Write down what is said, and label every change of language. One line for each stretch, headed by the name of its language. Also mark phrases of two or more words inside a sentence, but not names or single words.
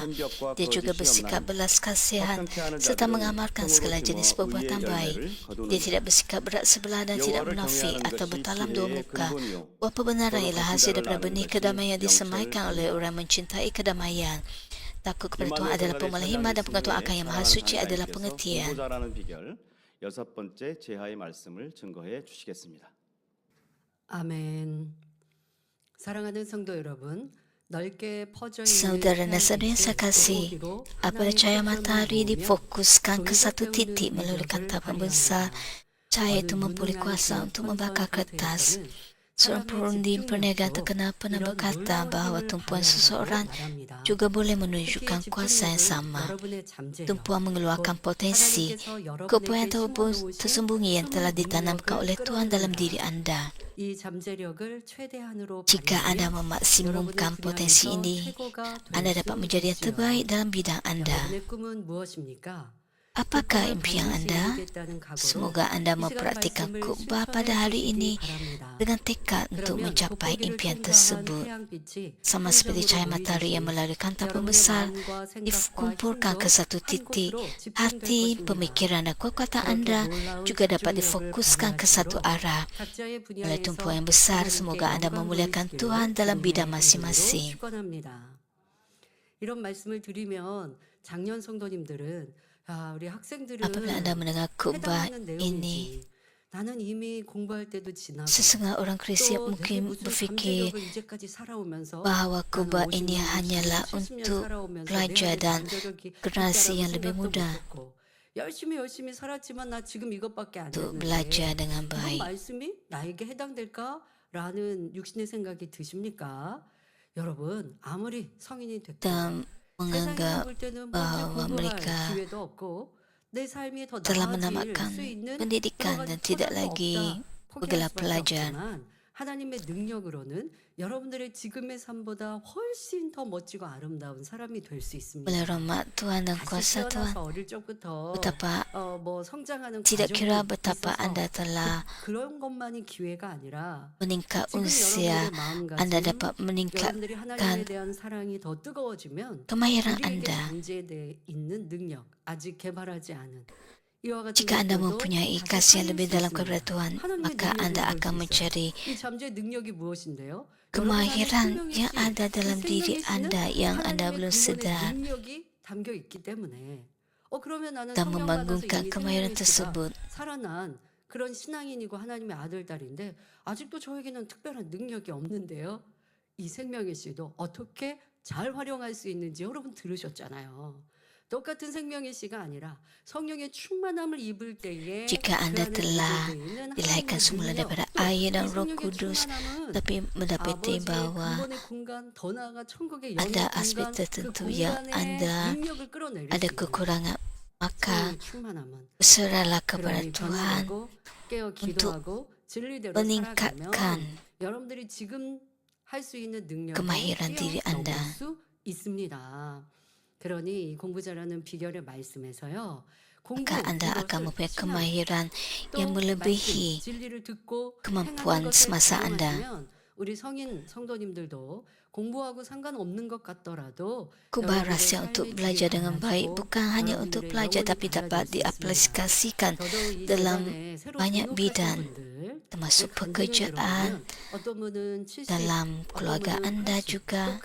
Malay: Dia juga bersikap belas kasihan serta mengamalkan segala jenis perbuatan baik. Dia tidak bersikap berat sebelah dan tidak munafik atau bertalam dua muka. Buah kebenaran ialah hasil daripada benih kedamaian yang disemaikan oleh orang mencintai kedamaian. Takut kepada Tuhan adalah pemulihan hikmat dan pengetahuan akan Yang Maha Suci adalah pengertian.
Korean: 아멘. 사랑하는 성도 여러분, 넓게 퍼져
Malay: Saudara dan
Korean: 있는
Malay: saudara yang saya kasih, apabila cahaya matahari difokuskan ke satu titik melalui kantap pembesar, cahaya itu mempunyai kuasa untuk membakar kertas. Seorang perundi perniagaan terkenal pernah berkata bahawa tumpuan seseorang juga boleh menunjukkan kuasa yang sama. Tumpuan mengeluarkan potensi, kepayaan tersembunyi yang telah ditanamkan oleh Tuhan dalam diri anda. Jika anda memaksimumkan potensi ini, anda dapat menjadi yang terbaik dalam bidang anda. Apakah impian anda? Semoga anda mempraktikkan khotbah pada hari ini dengan tekad untuk mencapai impian tersebut. Sama seperti cahaya matahari yang melalui kantap pembesar dikumpulkan ke satu titik, hati, pemikiran dan kekuatan anda juga dapat difokuskan ke satu arah. Oleh tumpuan yang besar, semoga anda memuliakan Tuhan dalam bidang masing-masing.
Korean: 이런 말씀을 드리면 작년 성도님들은 우리 학생들은
Malay: Apabila anda mendengar khotbah ini,
Korean: 나는 이미 공부할 때도 지나고
Malay: sesungguhnya orang Kristian mungkin berfikir bahawa khotbah ini hanyalah untuk pelajar dan generasi yang lebih muda
Korean: 열심히 살았지만 나 지금 이것밖에 안
Malay: untuk
Korean: 했는데
Malay: belajar dengan
Korean: 이런
Malay: baik.
Korean: 말씀이 나에게 해당될까라는 육신의 생각이 드십니까? 여러분 아무리 성인이 됐고
Malay: Dan menganggap bahawa mereka telah menamatkan pendidikan dan tidak lagi bergelar pelajar.
Korean: 하나님의 능력으로는 여러분들의 지금의 삶보다 훨씬 더 멋지고 아름다운 사람이 될 수 있습니다.
Malay: Oleh rahmat Tuhan dan kuasa Tuhan,
Korean: 어릴 적부터
Malay: betapa
Korean: 성장하는
Malay: tidak kira
Korean: 과정이
Malay: betapa
Korean: 있어서
Malay: anda telah
Korean: 그런 것만이 기회가 아니라
Malay: meningkat
Korean: 지금
Malay: usia,
Korean: 여러분들의 마음가짐,
Malay: anda dapat
Korean: 여러분들이
Malay: meningkatkan
Korean: 하나님에 대한 사랑이 더 뜨거워지면
Malay: kemahiran
Korean: 우리에게
Malay: anda.
Korean: 잠재되어 있는 능력, 아직 개발하지 않은 이와 같은
Malay: Jika anda
Korean: 것들도
Malay: mempunyai
Korean: 다시
Malay: kasih yang
Korean: 살릴
Malay: lebih
Korean: 수
Malay: dalam
Korean: 있습니다.
Malay: kepada Tuhan,
Korean: 하나님의
Malay: maka
Korean: 능력을
Malay: anda
Korean: 볼
Malay: akan
Korean: 수 있어요.
Malay: mencari
Korean: 이 잠재의 능력이 무엇인데요?
Malay: kemahiran yang ada dalam diri anda yang anda belum sedar
Korean: 능력이 담겨 있기 때문에 그러면 나는
Malay: dan
Korean: 성령 받아서
Malay: membangunkan
Korean: 이미
Malay: kemahiran
Korean: 생명의 씨가
Malay: tersebut.
Korean: 살아난 그런 신앙인이고 하나님의 아들 딸인데 아직도 저에게는 특별한 능력이 없는데요. 이 생명의 씨도 어떻게 잘 활용할 수 있는지 여러분 들으셨잖아요. 똑같은 생명의 씨가 아니라 성령의 충만함을 입을 때에
Malay: Jika anda telah dilahirkan semula daripada air dan Roh Kudus, tapi mendapati bahawa ada aspek tertentu yang anda ada kekurangan, maka berserahlah kepada Tuhan untuk meningkatkan kemahiran diri anda.
Korean: 그러니 공부 잘하는 비결의 말씀에서요.
Malay: Maka anda akan mempunyai kemahiran yang melebihi kemampuan semasa anda.
Korean: 우리 성인 성도님들도 공부하고 상관없는 것 같더라도
Malay: Kubah rahsia untuk belajar dengan baik bukan hanya untuk belajar tapi dapat diaplikasikan dalam banyak bidang, termasuk pekerjaan, dalam keluarga anda juga.